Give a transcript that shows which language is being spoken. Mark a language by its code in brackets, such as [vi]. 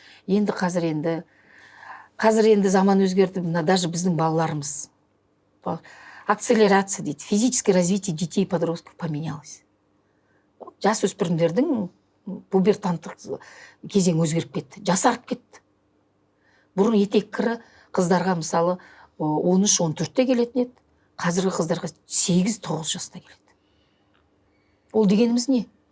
[kk] Енді қазір енді заман өзгерді, мына даже біздің балаларымыз. [ru] Акселерация дейді, физическое развитие детей и подростков поменялось. [kk] Жас өспірімдердің пубертанттық кезең өзгеріп кетті, жасарып кетті. Бұрын етек кірі қыздарға мысалы 13-14-те келетін еді, қазіргі қыздарға 8-9 жаста келеді. Ол дегеніміз не?